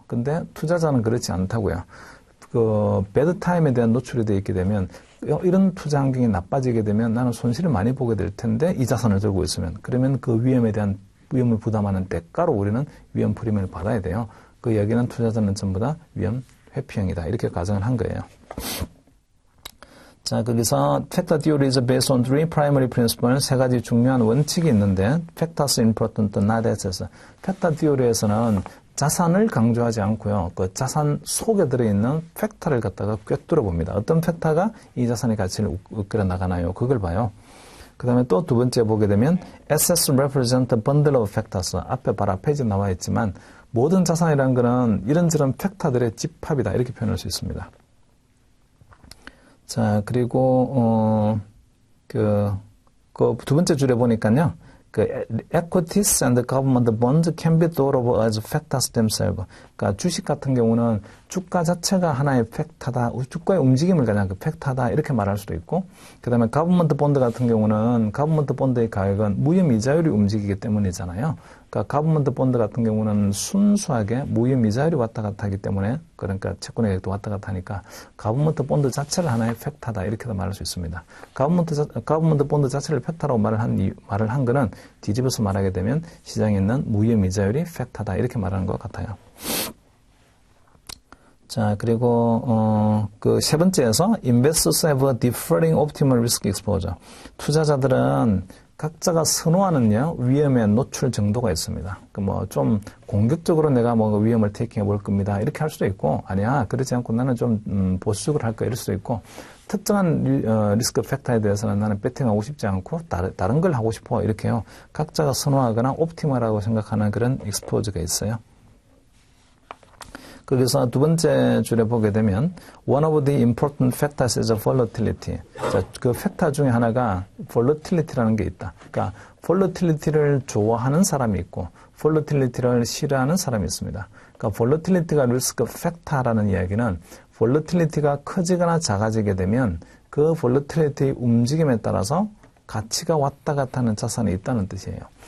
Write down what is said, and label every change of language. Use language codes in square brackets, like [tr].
[ko] 근데 투자자는 그렇지 않다고요. 배드 타임에 대한 노출이 되어 있게 되면 이런 투자 환경이 나빠지게 되면 나는 손실을 많이 보게 될 텐데 이 자산을 들고 있으면, 그러면 그 위험을 부담하는 대가로 우리는 위험 프리미엄을 받아야 돼요. 그 이야기는 투자자는 전부 다 위험 회피형이다, 이렇게 가정을 한 거예요. 자, 거기서 [en] Factor theory is based on three primary principles, [ko] 세 가지 중요한 원칙이 있는데, [en] Factors important, not assets. [ko] Factor theory에서는 자산을 강조하지 않고요, 그 자산 속에 들어있는 팩터를 갖다가 꿰뚫어 봅니다. 어떤 팩터가 이 자산의 가치를 이끌어 나가나요? 그걸 봐요. 그 다음에 또 두 번째 보게 되면 [en] Assets represent a bundle of factors. [ko] 앞에 바로 페이지에 나와 있지만 모든 자산이라는 것은 이런저런 팩터들의 집합이다, 이렇게 표현할 수 있습니다. 자, 그리고 두 번째 줄에 보니까요, [en] equities and government bonds can be thought of as factors themselves. [ko] 그러니까 주식 같은 경우는 주가 자체가 하나의 팩터다, 주가의 움직임을 가장 그 팩터다, 이렇게 말할 수도 있고, 그 다음에 government bond 같은 경우는 government bond의 가격은 무혐 이자율이 움직이기 때문이잖아요. 그러니까 government bond 같은 경우는 순수하게 무혐 이자율이 왔다 갔다 하기 때문에, 그러니까 채권의 가격도 왔다 갔다 하니까 government bond 자체를 하나의 팩터다, 이렇게도 말할 수 있습니다. government bond 자체를 팩터라고 말을 한 거는 뒤집어서 말하게 되면 시장에 있는 무혐 이자율이 팩터다, 이렇게 말하는 것 같아요. 자, 그리고 그 세 번째에서 [en] investors have a differing optimal risk exposure. [ko] 투자자들은 각자가 선호하는요, 위험의 노출 정도가 있습니다. 좀 공격적으로 내가 위험을 테이킹해 볼 겁니다, 이렇게 할 수도 있고, 아니야, 그렇지 않고 나는 좀 보수적으로 할 거야, 이럴 수도 있고, 특정한 리스크 팩터에 대해서는 나는 배팅하고 싶지 않고 다른 걸 하고 싶어, 이렇게요. 각자가 선호하거나 옵티멀하고 생각하는 그런 익스포저가 있어요. 거기서 두 번째 줄에 보게 되면 [en] one of the important factors is volatility. [ko] 자, 그 팩터 중에 하나가 volatility라는 게 있다. 그러니까 volatility를 좋아하는 사람이 있고 volatility를 싫어하는 사람이 있습니다. 그러니까 volatility가 리스크 팩터라는 이야기는 volatility가 커지거나 작아지게 되면 그 volatility의 움직임에 따라서 가치가 왔다 갔다 하는 자산이 있다는 뜻이에요.